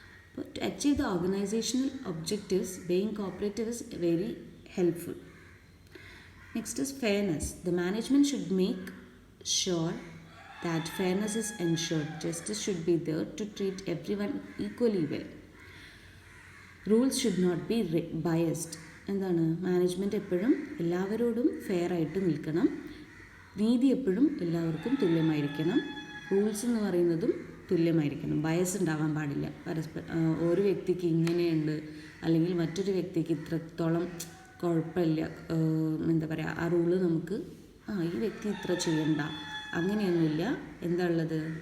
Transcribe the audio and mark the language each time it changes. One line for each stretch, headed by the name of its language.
English: അപ്പോൾ to achieve the organisational objectives being cooperative is very helpful. Next is fairness. The management should make sure that fairness is ensured. Justice should be there to treat everyone equally well. Rules should not be biased.
Malayalam: എന്താണ്? Management എപ്പോഴും എല്ലാവരോടും fair ആയിട്ട് നിൽക്കണം. നീതി എപ്പോഴും എല്ലാവർക്കും തുല്യമായിരിക്കണം. Rules എന്ന് പറയുന്നതും തുല്യമായിരിക്കണം. ബയസ് ഉണ്ടാവാൻ പാടില്ല. ഒരു വ്യക്തിക്ക് ഇങ്ങനെയുണ്ട് അല്ലെങ്കിൽ മറ്റൊരു വ്യക്തിക്ക് ഇത്രത്തോളം കുഴപ്പമില്ല, എന്താ പറയുക, ആ റൂള് നമുക്ക് ഈ വ്യക്തി ഇത്ര ചെയ്യണ്ട, അങ്ങനെയൊന്നുമില്ല. എന്താ ഉള്ളത്?